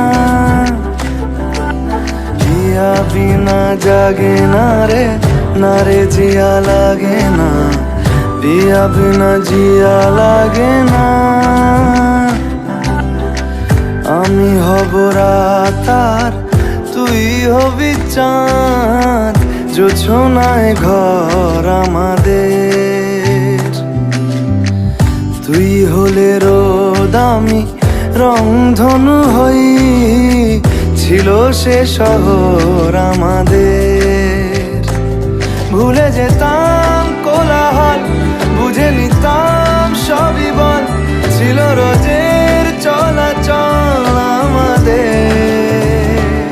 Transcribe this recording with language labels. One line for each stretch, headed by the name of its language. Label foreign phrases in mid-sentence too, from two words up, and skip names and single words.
Hindi: पिया बिना जागे ना रे जिया लागे ना पिया बिना जिया लागे ना
Bangla: আমি হব রাত আর তুই হবি চাঁদ জোছনায় ঘর আমাদের তুই হলে রোদ আমি রংধনু হই ছিল সে শহর আমাদের ভুলে যেতাম কোলাহল বুঝে নিতাম সবই বল ছিল রোজের চলাচল আমাদের